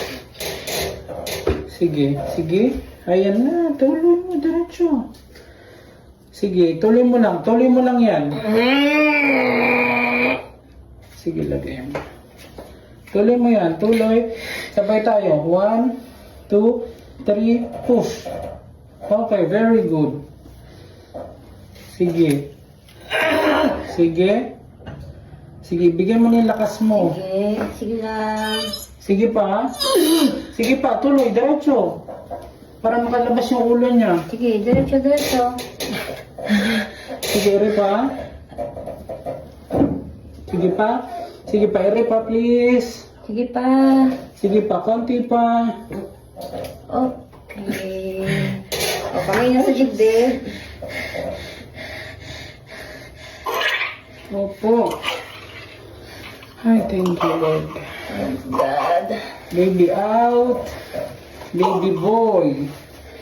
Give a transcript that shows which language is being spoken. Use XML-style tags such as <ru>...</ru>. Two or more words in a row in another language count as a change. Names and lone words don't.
<tl>Sige, sige. Ayan na, tuloy mo, diretso. Sige, tuloy mo lang yan. Sige, lagay mo. Tuloy mo yan, tuloy. Sabay tayo. 1, 2, 3,</tl> <en>push. Okay, very good.</en> <tl>Sige. Sige. Sige, bigyan mo ng lakas mo. Sige, sige lang. Sige pa. Sige pa, tuloy, diretso. Para makalabas yung ulo niya. Sige, diretso, diretso. Sige, ere pa. Sige pa. Sige pa, ere pa, please. Sige pa. Sige pa, konti pa. Okay. O, kamay na sa dibdib. Opo. Ay,</tl> <en>thank you, Lord. God. Baby out. Baby boy.</en>